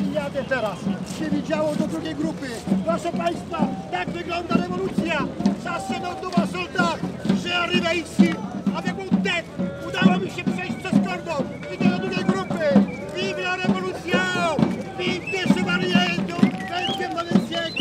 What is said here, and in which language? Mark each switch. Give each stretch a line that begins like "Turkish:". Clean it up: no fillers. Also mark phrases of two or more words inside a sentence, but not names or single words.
Polish: zobaczcie teraz, się widziało do drugiej grupy. Proszę Państwa, tak wygląda rewolucja.
French: Ça c'est notre nouveau soldat. J'ai arrivé ici avec une tête.
Polish: Udało mi się przejść przez kordon. Idę do drugiej grupy.
French: Vive la révolution! Vive des chevaliers du 20e siècle!